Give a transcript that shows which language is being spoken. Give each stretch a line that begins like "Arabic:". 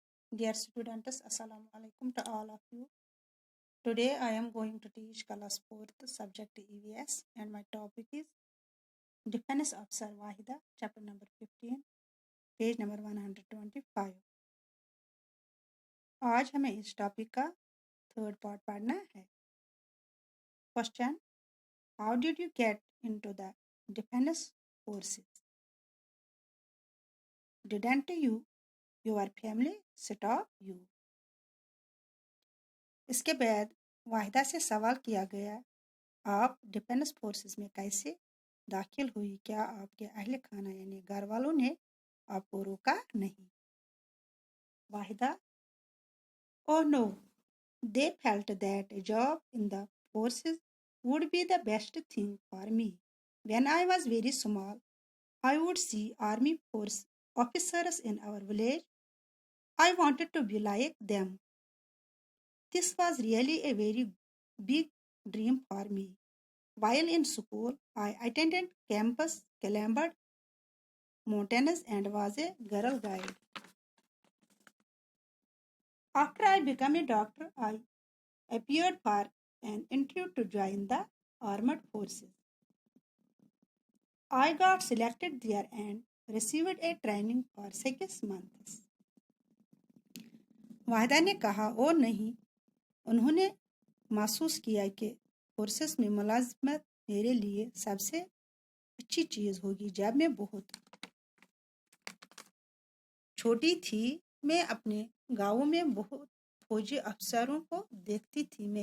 English: Dear students, Assalamu alaikum to all of you. Today I am going to teach class 4th subject EVS and my topic is Defense Officer Wahida, chapter number 15, page number 125.
Hindi: आज हमें इस topic का third part पढ़ना है.
English: Question: How did you get into the defense forces? Didn't your family stop you?
Hindi: इसके बाद वाहिदा से सवाल किया गया, आप डिफेंस फोर्सेस में कैसे दाखिल हुई? क्या आपके अहले खाना यानी घर वालों ने आपको रोका नहीं?
English: Waheeda: Oh no, they felt that a job in the forces would be the best thing for me. When I was very small, I would see army force officers in our village. I wanted to be like them. This was really a very big dream for me. While in school, I attended campus, climbed mountains, and was a girl guide. After I became a doctor, I appeared for an interview to join the armed forces. I got selected there and received a training for 6 months.
Hindi: Waheeda ने कहा, ओ नहीं, उन्होंने महसूस किया कि forces में मुलाजमत मेरे लिए सबसे अच्छी चीज़ होगी. जब मैं बहुत छोटी थी, मैं अपने गाँव में बहुत फौजी अफसरों को देखती थी.